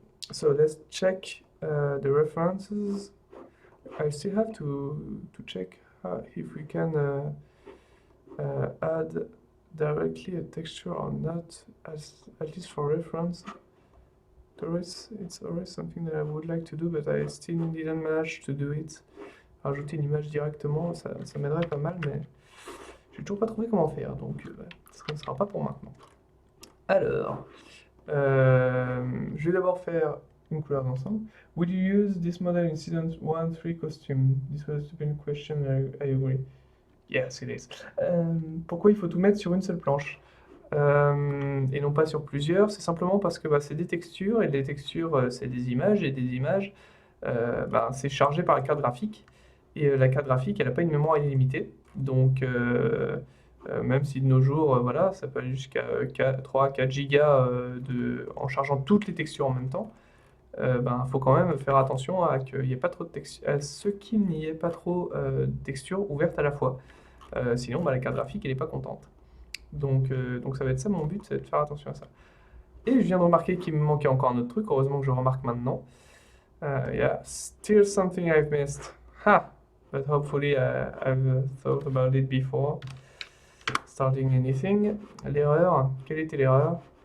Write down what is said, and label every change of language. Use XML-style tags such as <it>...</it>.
<en>So let's check the references. I still have to check if we can add directly a texture or not, at least for reference. It's always something that I would like to do, but I still didn't manage to do it.</en> <fr>Rajouter une image directement, ça m'aiderait pas mal, mais j'ai toujours pas trouvé comment faire, donc ça ne sera pas pour maintenant. Alors, je vais d'abord faire une couleur d'ensemble.</fr> <en>Would you use this model in season 1-3 costume? This was a stupid question, I agree. Yes, it is.</en> <fr>Pourquoi il faut tout mettre sur une seule planche et non pas sur plusieurs? C'est simplement parce que c'est des textures, et les textures, c'est des images, et des images, c'est chargé par la carte graphique. Et la carte graphique, elle n'a pas une mémoire illimitée. Donc, même si de nos jours, voilà, ça peut aller jusqu'à 3-4 gigas en chargeant toutes les textures en même temps, faut quand même faire attention à qu'il n'y ait pas trop de textures, à ce qu'il n'y ait pas trop de textures ouvertes à la fois. Sinon, la carte graphique, elle n'est pas contente. Donc ça va être ça mon but, c'est de faire attention à ça. Et je viens de remarquer qu'il me manquait encore un autre truc, heureusement que je remarque maintenant.</fr> <en>Yeah, still something I've missed. Ha! But hopefully I've thought about it before starting anything.</en> <fr>L'erreur, quelle était l'erreur?</fr>